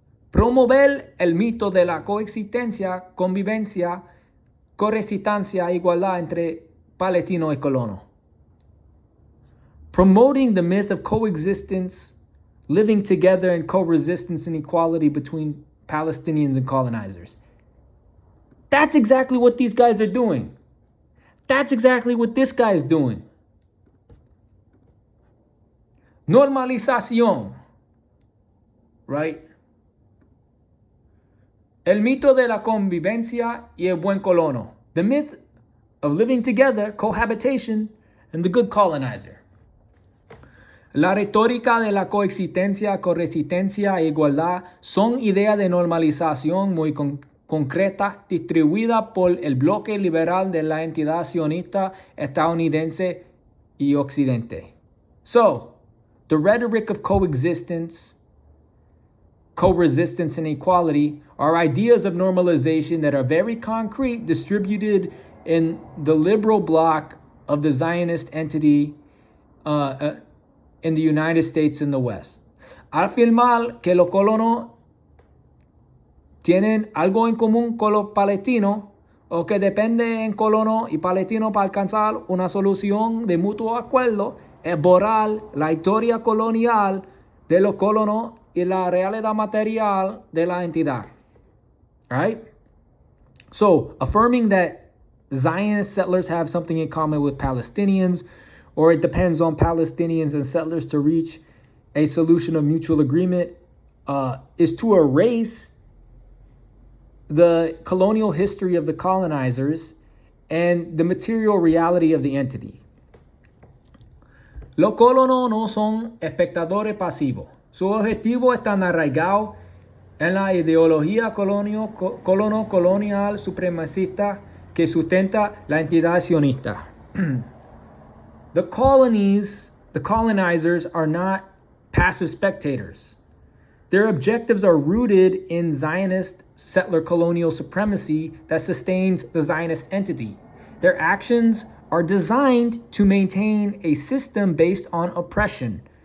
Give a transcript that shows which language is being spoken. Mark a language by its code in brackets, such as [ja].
[es] Promover el mito de la coexistencia, convivencia, correspondencia e igualdad entre palestino y colono. [en] Promoting the myth of coexistence, living together in co-resistance and equality between Palestinians and colonizers. That's exactly what these guys are doing. That's exactly what this guy is doing. [es] Normalización. Right? El mito de la convivencia y el buen colono. [en] The myth of living together, cohabitation, and the good colonizer. [es] La retórica de la coexistencia, corresistencia e igualdad son ideas de normalización muy concretas distribuidas por el bloque liberal de la entidad sionista estadounidense y occidente. [en] So, the rhetoric of coexistence, co-resistance, and equality are ideas of normalization that are very concrete, distributed in the liberal bloc of the Zionist entity in the United States and the West. [es] Afirmar que los colonos tienen algo en común con los palestinos o que depende en colono y palestino para alcanzar una solución de mutuo acuerdo es borrar la historia colonial de los colonos y la realidad material de la entidad. [en] Right? So, affirming that Zionist settlers have something in common with Palestinians, or it depends on Palestinians and settlers to reach a solution of mutual agreement, is to erase the colonial history of the colonizers and the material reality of the entity. [es] Los colonos no son espectadores pasivos. Su objetivo está arraigado en la ideología colono-colonial supremacista que sustenta la entidad sionista. [en] The colonizers are not passive spectators. Their objectives are rooted in Zionist settler colonial supremacy that sustains the Zionist entity. Their actions are designed to maintain a system based on oppression.